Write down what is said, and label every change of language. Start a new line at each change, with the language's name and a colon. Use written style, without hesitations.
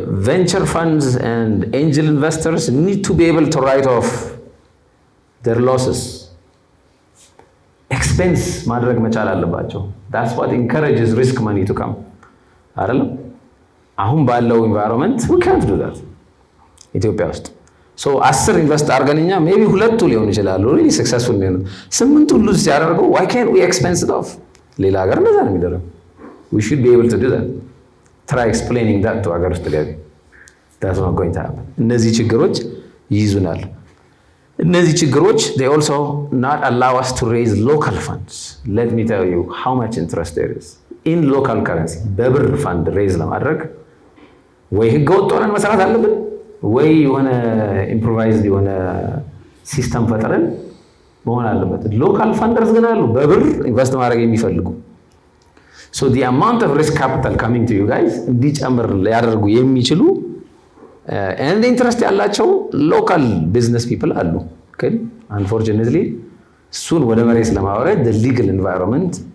English: Venture funds and angel investors need to be able to write off their losses.
Amharic: Expense ማድረግ መቻል አለባቸው.
English: That's what encourages risk money to come.
Amharic: አይደለም?
English: አሁን ባለው environment we can't do that.
Amharic: ኢትዮጵያ ውስጥ so 10 ኢንቨስት አድርገንኛ maybe ሁለቱ ሊሆን ይችላሉ really successful ነው 8 ሁሉ ሲያደርገው
English: why can't we expense it off?
Amharic: ሌላ ሀገር እንደዛ ነው የሚደረገው.
English: We should be able to do that. Try explaining that to
Amharic: ሀገር ውስጥ ላይ.
English: That's not going to happen.
Amharic: እነዚህ ችግሮች ይይዙናል. እነዚህ ችግሮች
English: they also not allow us to raise local funds. Let me tell you how much interest there is in local currency.
Amharic: በብር ፋንድ ሬዝ ለማድረግ ወይ ህገ ወጥ ሆነን መስራት አለብን ወይ የሆነ ኢምፕሮቫይዝድ የሆነ ሲስተም ፈጥረን መሆን አለበት። ሎካል ፋንደርስ ግን አሉ በብር ኢንቨስት ማድረግ የሚፈልጉ.
English: So the amount of risk capital coming to you guys
Amharic: እንዲጨምር ሊያደርጉ የሚችሉ
English: and interest ያላቸው local business people አሉ ግን unfortunately እሱን
Amharic: ወደ መሬት ለማውረድ
English: the legal environment